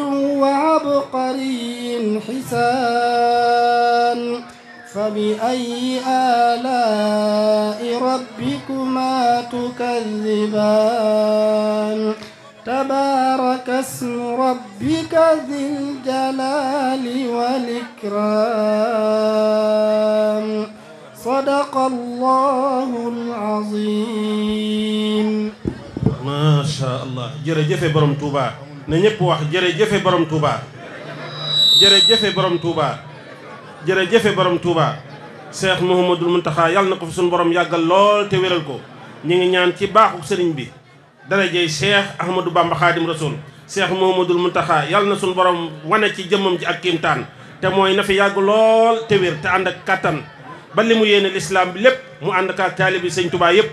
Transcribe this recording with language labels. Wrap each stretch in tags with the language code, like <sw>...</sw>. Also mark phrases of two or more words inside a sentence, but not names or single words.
<ar>وعبقري حسان فبأي آلاء ربكما تكذبان تبارك اسم ربك ذي الجلال والإكرام صدق الله العظيم. ما شاء الله.</ar> <wo>jërëjëf borom Touba na ñëpp wax jërëjëf borom Touba jërëjëf borom Touba jërëjëf borom Touba Cheikh Mouhamadoul Mountakha yàlla na ko fi suñu borom yàggal lool te wéral ko. ñi ngi ñaan ci baaxu sëriñ bi darajey Cheikh Ahmadou Bamba Khadim Rasoul Cheikh Mouhamadoul Mountakha yàlla na suñu borom wane ci jëmmam ji ak kiimtaan te mooy na fi yàgg lool te wér te ànd ak kattan ba li mu yéene l'islam bi lépp mu ànd ak taalibi sëñ Touba yëpp.</wo>